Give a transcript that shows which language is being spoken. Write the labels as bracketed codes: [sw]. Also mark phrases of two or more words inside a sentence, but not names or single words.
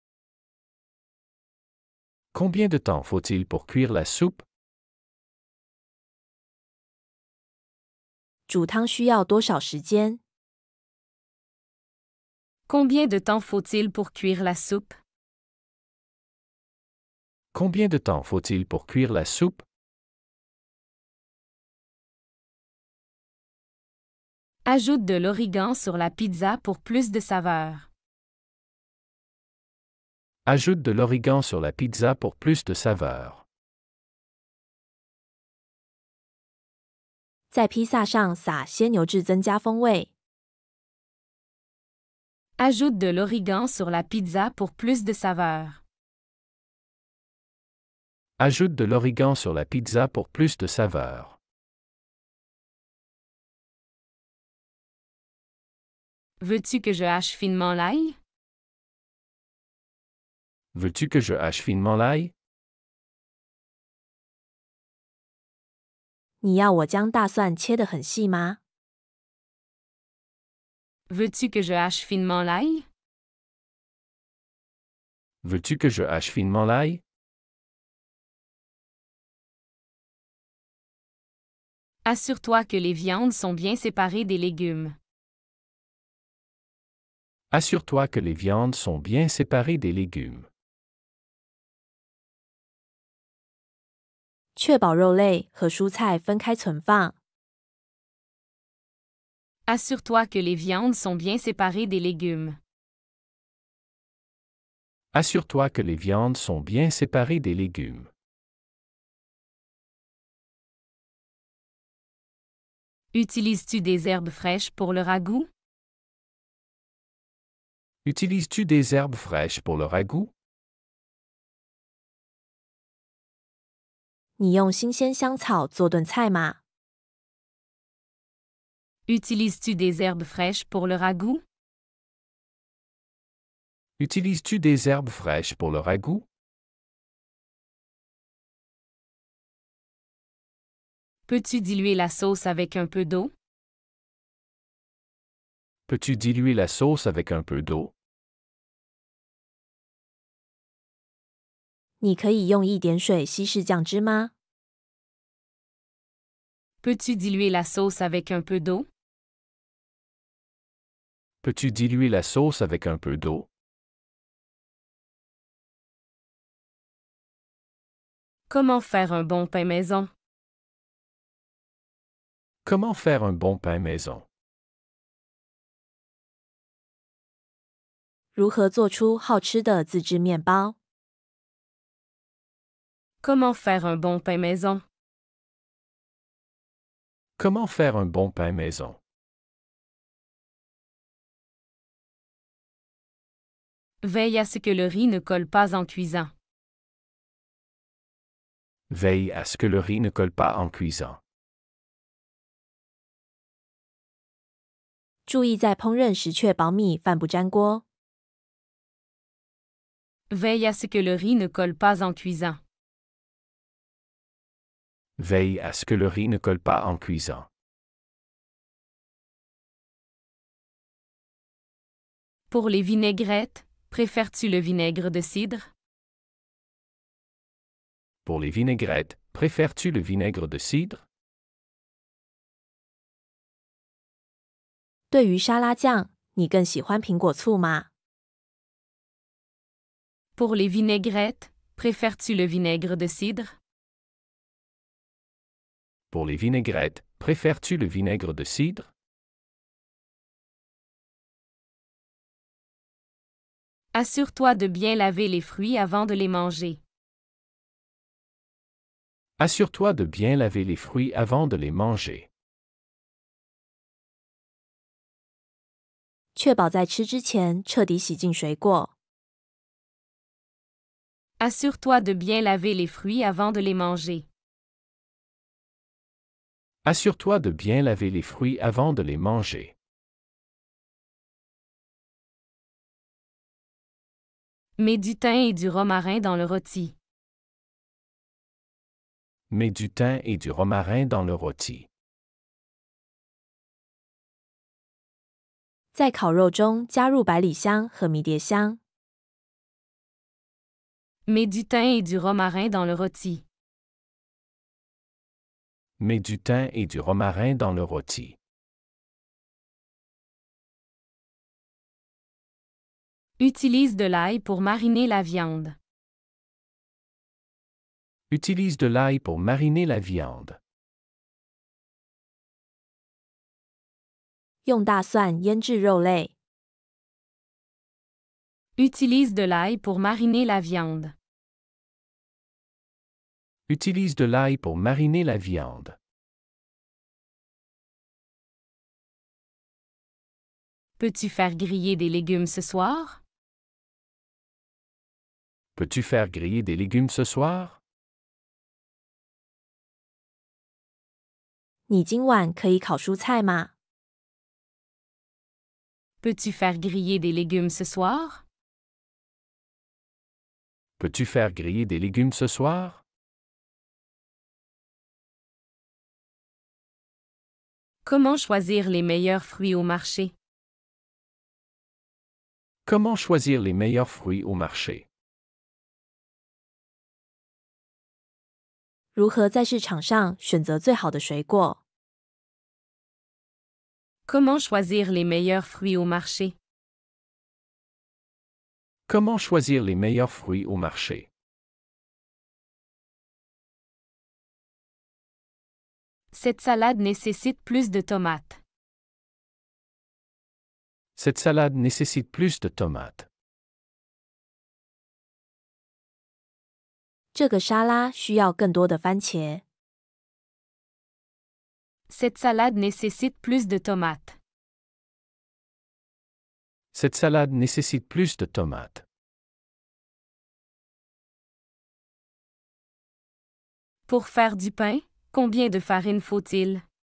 [fr] Combien de temps faut-il pour cuire la soupe? [zh] 煮汤需要多少时间？ [fr] Combien de temps faut-il pour cuire la soupe? Combien de temps faut-il pour cuire la soupe? Ajoute de l'origan sur la pizza pour plus de saveur. Ajoute de l'origan sur la pizza pour plus de saveur. [zh] 在披萨上撒鲜牛至增加风味。 [fr] Ajoute de l'origan sur la pizza pour plus de saveur. Ajoute de l'origan sur la pizza pour plus de saveur. Veux-tu que je hache finement l'ail? Veux-tu que je hache finement l'ail? [zh] 你要我将大蒜切得很细吗？ [fr] Veux-tu que je hache finement l'ail? Veux-tu que je hache finement l'ail? Assure-toi que les viandes sont bien séparées des légumes. Assure-toi que les viandes sont bien séparées des légumes. [zh] 确保肉类和蔬菜分开存放。 [fr] Assure-toi que les viandes sont bien séparées des légumes. Assure-toi que les viandes sont bien séparées des légumes. Utilises-tu des herbes fraîches pour le ragoût? Utilises-tu des herbes fraîches pour le ragoût? [zh] 你用新鲜香草做炖菜吗？ [fr] Utilises-tu des herbes fraîches pour le ragoût? Utilises-tu des herbes fraîches pour le ragoût? Peux-tu diluer la sauce avec un peu d'eau? Peux-tu diluer la sauce avec un peu d'eau? [zh] 你可以用一点水稀释酱汁吗？ [fr] Peux-tu diluer la sauce avec un peu d'eau? Peux-tu diluer la sauce avec un peu d'eau? Comment faire un bon pain maison? Comment faire un bon pain maison? [zh] 如何做出好吃的自制面包？ [fr] Comment faire un bon pain maison? Comment faire un bon pain maison? Veille à ce que le riz ne colle pas en cuisant. Veille à ce que le riz ne colle pas en cuisant. [zh] 注意在烹饪时确保米饭不粘锅。 [fr] Veille à ce que le riz ne colle pas en cuisant. Veille à ce que le riz ne colle pas en cuisant. Pour les vinaigrettes, préfères-tu le vinaigre de cidre? Pour les vinaigrettes, préfères-tu le vinaigre de cidre? [zh] 对于沙拉酱，你更喜欢苹果醋吗？ [fr] Pour les vinaigrettes, préfères-tu le vinaigre de cidre? Pour les vinaigrettes, préfères-tu le vinaigre de cidre? Assure-toi de bien laver les fruits avant de les manger. Assure-toi de bien laver les fruits avant de les manger. [zh] 确保在吃之前彻底洗净水果。 [fr] Assure-toi de bien laver les fruits avant de les manger. Assure-toi de bien laver les fruits avant de les manger. Mets du thym et du romarin dans le rôti. Mets du thym et du romarin dans le rôti. [zh] 在烤肉中加入百里香和迷迭香。 [fr] Mets du thym et du romarin dans le rôti. Mets du thym et du romarin dans le rôti. Utilise de l'ail pour mariner la viande. Utilise de l'ail pour mariner la viande. [zh] 用大蒜腌制肉类。 [fr] Utilise de l'ail pour mariner la viande. Utilise de l'ail pour mariner la viande. Peux-tu faire griller des légumes ce soir? Peux-tu faire griller des légumes ce soir? [zh] 你今晚可以烤蔬菜吗？ [fr] Peux-tu faire griller des légumes ce soir? Peux-tu faire griller des légumes ce soir? Comment choisir les meilleurs fruits au marché? Comment choisir les meilleurs fruits au marché? [zh] 如何在市场上选择最好的水果？ [fr] Comment choisir les meilleurs fruits au marché? Comment choisir les meilleurs fruits au marché? Cette salade nécessite plus de tomates. Cette salade nécessite plus de tomates. [zh] 这个沙拉需要更多的番茄。 [fr] Cette salade nécessite plus de tomates. Cette salade nécessite plus de tomates. Pour faire du pain, combien de farine faut-il?